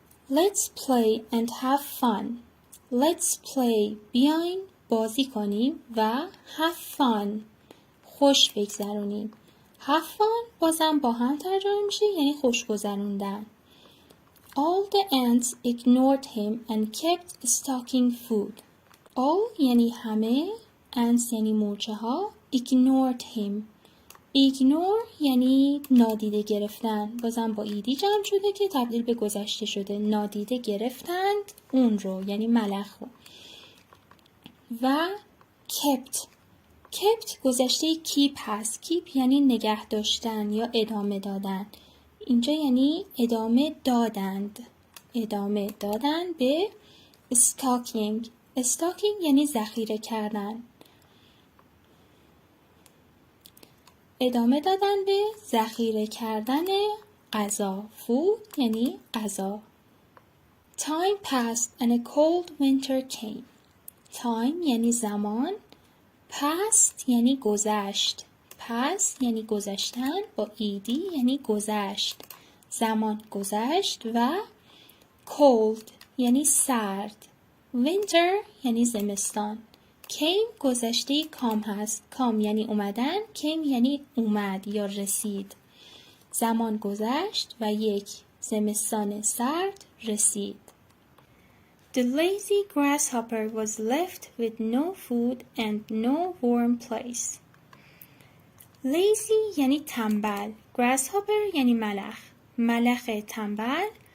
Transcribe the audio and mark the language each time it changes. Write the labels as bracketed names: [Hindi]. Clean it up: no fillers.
[English] Let's play and have fun. Let's play [Persian] بیاین بازی کنیم و [English] have fun [Persian] خوش بگذرونیم. [English] have fun [Persian] بازم با هم ترجمه میشه، یعنی خوش گذروندن. [English] All the ants ignored him and kept stocking food. [Persian] All یعنی همه، ants یعنی مورچه ها، [English] ignored him. [Persian] ignore یعنی نادیده گرفتن، بازم با ایدی جمع شده که تبدیل به گذشته شده. نادیده گرفتند اون رو، یعنی ملخ رو. و kept گذشته keep هست. keep یعنی نگه داشتن یا ادامه دادن. اینجا یعنی ادامه دادند. ادامه دادن به stocking. stocking یعنی ذخیره کردن. ادامه دادن به ذخیره کردن غذا. food یعنی غذا. [English] Time passed and a cold winter came. [Persian] Time یعنی زمان. past یعنی گذشت. past یعنی گذشتن، با ایدی یعنی گذشت. زمان گذشت. و cold یعنی سرد. winter یعنی زمستان. came گذشته کام هست. کام یعنی اومدن، came یعنی اومد یا رسید. زمان گذشت و یک زمستان سرد رسید. [English] The lazy grasshopper was left with no food and no warm place. [Persian] Lazy یعنی تنبل. grasshopper یعنی ملخ. ملخ تنبل.